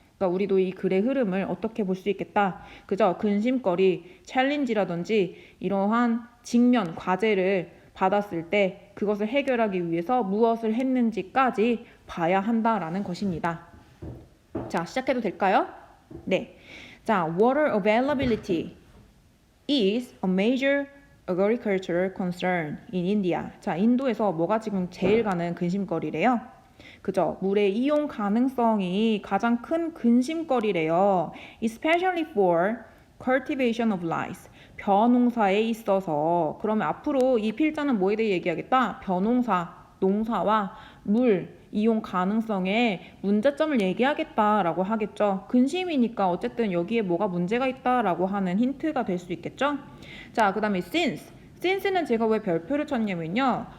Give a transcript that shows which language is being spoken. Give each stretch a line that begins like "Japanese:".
Korean: 그러니까 우리도 이 글의 흐름을 어떻게 볼 수 있겠다. 그죠? 근심거리, 챌린지라든지 이러한 직면, 과제를 받았을 때 그것을 해결하기 위해서 무엇을 했는지까지 봐야 한다라는 것입니다. 자, 시작해도 될까요? 네. 자,
English: water availability is a major agricultural concern in India.
Korean: 자, 인도에서 뭐가 지금 제일 가는 근심거리래요? 그죠? 물의 이용 가능성이 가장 큰 근심거리래요.
English: Especially for cultivation of rice.
Korean: 벼농사에 있어서. 그러면 앞으로 이 필자는 뭐에 대해 얘기하겠다? 벼농사, 농사와 물 이용 가능성에 문제점을 얘기하겠다라고 하겠죠. 근심이니까 어쨌든 여기에 뭐가 문제가 있다라고 하는 힌트가 될 수 있겠죠. 자, 그 다음에 since. since는 제가 왜 별표를 쳤냐면요.